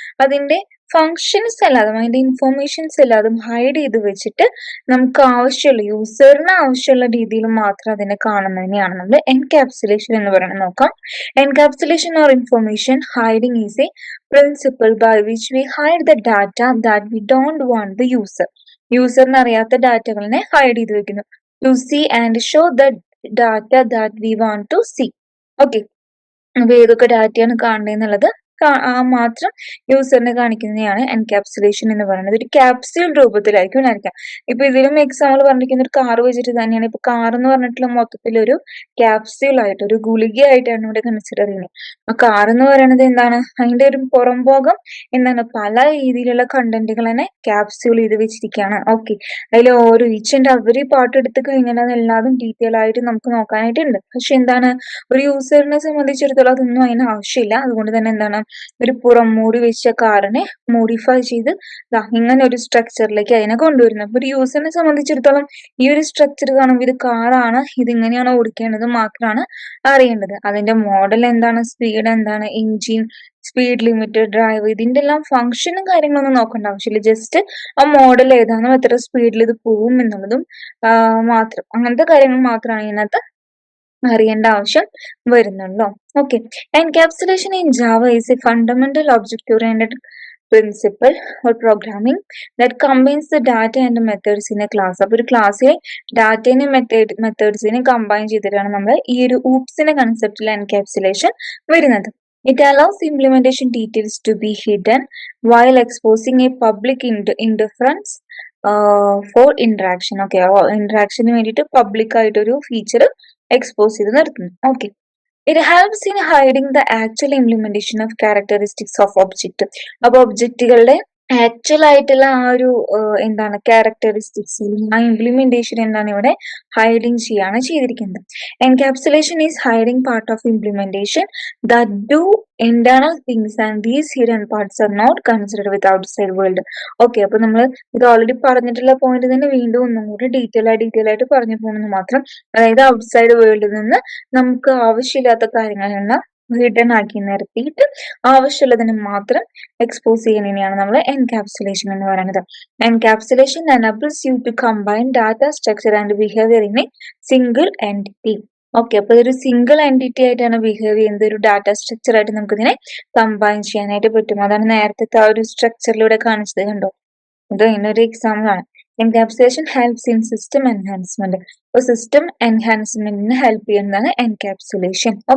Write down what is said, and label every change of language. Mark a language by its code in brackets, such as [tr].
[ml] അതിന്റെ ഫങ്ഷൻസ് എല്ലാതും അതിന്റെ ഇൻഫോർമേഷൻസ് എല്ലാതും ഹൈഡ് ചെയ്ത് വെച്ചിട്ട് നമുക്ക് ആവശ്യമുള്ള യൂസറിന് ആവശ്യമുള്ള രീതിയിൽ മാത്രം അതിനെ കാണുന്നതിനെയാണ് നമ്മൾ എൻകാപ്സുലേഷൻ എന്ന് പറയുന്നത്. നോക്കാം. [en] Encapsulation or information hiding is a principle by which we hide the data that we don't want the user. [ml] യൂസറിന് അറിയാത്ത ഡാറ്റകളിനെ ഹൈഡ് ചെയ്ത് വെക്കുന്നു. [en] To see and show the data that we want to see. Okay, [ml] അപ്പൊ ഏതൊക്കെ ഡാറ്റയാണ് കാണുന്നത് എന്നുള്ളത് മാത്രം യൂസറിനെ കാണിക്കുന്നതിനെയാണ് encapsulation എന്ന് പറയുന്നത്. ഒരു ക്യാപ്സ്യൂൾ രൂപത്തിലായിരിക്കും ഉണ്ടായിരിക്കുക. ഇപ്പൊ ഇതിലും എക്സാമ്പിൾ പറഞ്ഞിരിക്കുന്ന ഒരു കാർ വെച്ചിട്ട് തന്നെയാണ്. ഇപ്പൊ കാർ എന്ന് പറഞ്ഞിട്ടുള്ള മൊത്തത്തിൽ ഒരു ക്യാപ്സ്യൂൾ ആയിട്ട് ഒരു ഗുളികയായിട്ടാണ് ഇവിടെ കൺസിഡർ ചെയ്യുന്നത്. ആ കാർ എന്ന് പറയുന്നത് എന്താണ്, അതിന്റെ ഒരു പുറം ഭാഗം എന്താണ്, പല രീതിയിലുള്ള കണ്ടന്റുകൾ തന്നെ ക്യാപ്സ്യൂൾ ചെയ്ത് വെച്ചിരിക്കുകയാണ്. ഓക്കെ, അതിൽ ഓരോ [en] each and every [ml] പാർട്ട് എടുത്ത് കഴിഞ്ഞാൽ അതെല്ലാതും ഡീറ്റെയിൽ ആയിട്ട് നമുക്ക് നോക്കാനായിട്ടുണ്ട്. പക്ഷെ എന്താണ്, ഒരു യൂസറിനെ സംബന്ധിച്ചിടത്തോളം അതൊന്നും അതിന് ആവശ്യമില്ല. അതുകൊണ്ട് തന്നെ എന്താണ്, ഒരു പുറം മൂടി വെച്ച കാറിനെ മോഡിഫൈ ചെയ്ത് ഇങ്ങനെ ഒരു സ്ട്രക്ചറിലേക്ക് അതിനെ കൊണ്ടുവരുന്നത്. അപ്പൊ ഒരു യൂസറിനെ സംബന്ധിച്ചിടത്തോളം ഈ ഒരു സ്ട്രക്ചർ കാണുമ്പോൾ ഇത് കാറാണ്, ഇത് ഇങ്ങനെയാണ് ഓടിക്കേണ്ടത് മാത്രമാണ് അറിയേണ്ടത്. അതിന്റെ മോഡൽ എന്താണ്, സ്പീഡ് എന്താണ്, എഞ്ചിൻ, സ്പീഡ് ലിമിറ്റ്, ഡ്രൈവ്, ഇതിന്റെ എല്ലാം ഫംഗ്ഷനും കാര്യങ്ങളൊന്നും നോക്കേണ്ട ആവശ്യമില്ല. ജസ്റ്റ് ആ മോഡൽ ഏതാണോ, എത്ര സ്പീഡിൽ ഇത് പോവും എന്നുള്ളതും മാത്രം, അങ്ങനത്തെ കാര്യങ്ങൾ മാത്രമാണ് ഇതിനകത്ത് അറിയേണ്ട ആവശ്യം വരുന്നുള്ളൂ. [en] Okay, encapsulation in Java is a fundamental object-oriented principle or programming that combines the data and the methods in a class. [ml] അപ്പോൾ ഒരു ക്ലാസ്സിലെ ഡാറ്റേനെ മെത്തേഡ്സിനെ കമ്പൈൻ ചെയ്തിട്ടാണ് നമ്മൾ ഈ ഒരു ഊപ്സിന്റെ കൺസെപ്റ്റിൽ എൻകാപ്സുലേഷൻ വരുന്നത്. [en] It allows implementation details to be hidden while exposing a public interference for interaction. [ml] Okay, interaction വേണ്ടിയിട്ട് public ആയിട്ടൊരു ഫീച്ചർ എക്സ്പോസ് ചെയ്ത് നിർത്തുന്നു. [en] Okay, it helps in hiding the actual implementation of characteristics of object. [ml] അപ്പൊ ഒബ്ജക്റ്റുകളുടെ actual ആയിട്ടുള്ള ആ ഒരു എന്താണ് characteristics, ആ ഇംപ്ലിമെന്റേഷൻ എന്താണ് ഇവിടെ ഹൈഡിങ് ചെയ്യാണ് ചെയ്തിരിക്കുന്നത്. [en] Encapsulation is hiding part of implementation that do internal things and these hidden parts are not considered with outside world. [ml] Okay, അപ്പൊ നമ്മൾ ഇത് ഓൾറെഡി പറഞ്ഞിട്ടുള്ള പോയിന്റ് തന്നെ വീണ്ടും ഒന്നും കൂടി ഡീറ്റെയിൽ ആയിട്ട് പറഞ്ഞു പോകുന്നത് മാത്രം. അതായത് ഔട്ട്സൈഡ് വേൾഡിൽ നിന്ന് നമുക്ക് ആവശ്യമില്ലാത്ത കാര്യങ്ങളെല്ലാം ഹിഡൻ ആക്കി നിർത്തിയിട്ട് ആവശ്യമുള്ളതിന് മാത്രം എക്സ്പോസ് ചെയ്യുന്നതിനെയാണ് നമ്മൾ എൻകാപ്സുലേഷൻ എന്ന് പറയുന്നത്. [en] Encapsulation enables you to combine data structure and behavior in a single entity. [ml] Okay, അപ്പൊ ഇതൊരു സിംഗിൾ എൻറ്റിറ്റി ആയിട്ടാണ് ബിഹേവ് ചെയ്യുന്നത്. ഒരു ഡാറ്റ സ്ട്രക്ചർ ആയിട്ട് നമുക്ക് ഇതിനെ കമ്പൈൻ ചെയ്യാനായിട്ട് പറ്റും. അതാണ് നേരത്തെ ആ ഒരു സ്ട്രക്ചറിലൂടെ കാണിച്ചത്, കണ്ടോ? ഇത് ഇതിനൊരു എക്സാമ്പിൾ ആണ്. [en] Encapsulation helps in system enhancement. [ml] അപ്പൊ സിസ്റ്റം എൻഹാൻസ്മെന്റിന് ഹെൽപ്പ് ചെയ്യുന്നതാണ് എൻകാപ്സുലേഷൻ.